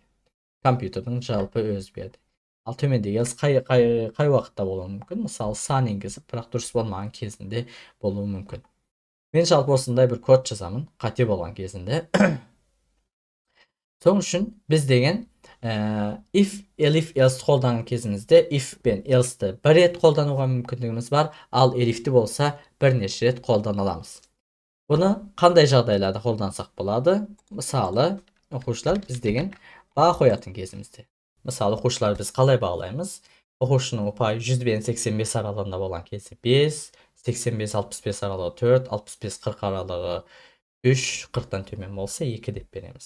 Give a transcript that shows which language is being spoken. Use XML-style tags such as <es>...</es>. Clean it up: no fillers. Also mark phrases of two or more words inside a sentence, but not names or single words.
<kk>Компьютердің жалпы өзі берді. Ал төмендегі қай уақытта болуы мүмкін? Мысалы сан енгізіп, бірақ дұрыс болмаған кезінде болуы мүмкін. Мен жалпы осындай бір код жазамын, қате болған кезінде. Соның үшін біз деген if, elif, else қолданған кезімізде if пен else'ті бір рет қолдануға мүмкіндігіміз бар, ал elif'ті болса бірнеше рет қолдана аламыз. Бұны қандай жағдайларда қолдансақ болады? Мысалы, оқушылар біз деген баға қоятын кезімізде. Мысалы, оқушылар біз қалай бағалаймыз? Оқушының ұпайы 100 бен 85 аралығында болған кезде 5, 85-65 аралығы 4, 65-40 аралығы 3, 40-тан төмен болса 2 деп береміз.</kk>